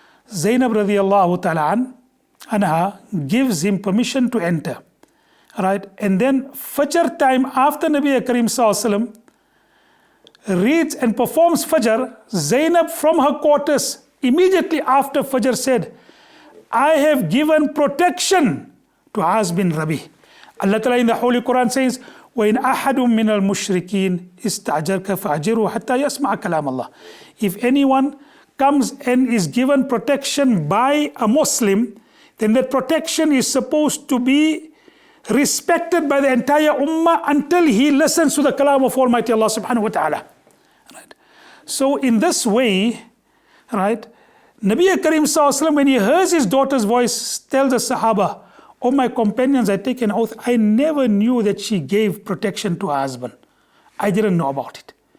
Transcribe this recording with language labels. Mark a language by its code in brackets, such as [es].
[en] Zainab radiallahu ta'ala anha gives him permission to enter. Right? And then Fajr time after Nabi Karim Sallallahu Alaihi Wasallam reads and performs Fajr, Zainab from her quarters immediately after Fajr said, I have given protection to Az bin Rabi. Allah Ta'ala in the Holy Quran says, [ar] وَإِنْ أَحَدٌ مِّنَ الْمُشْرِكِينَ إِسْتَعْجَرْكَ فَأَجِرُوا حَتَّى يَسْمَعَ كَلَامَ اللَّهِ. [en] If anyone comes and is given protection by a Muslim, then that protection is supposed to be respected by the entire ummah until he listens to the kalam of Almighty Allah subhanahu wa ta'ala. Right? So in this way, right, Nabi Karim Sallallahu Alaihi Wasallam, when he hears his daughter's voice, tells the Sahaba, oh my companions, I take an oath, I never knew that she gave protection to her husband. I didn't know about it.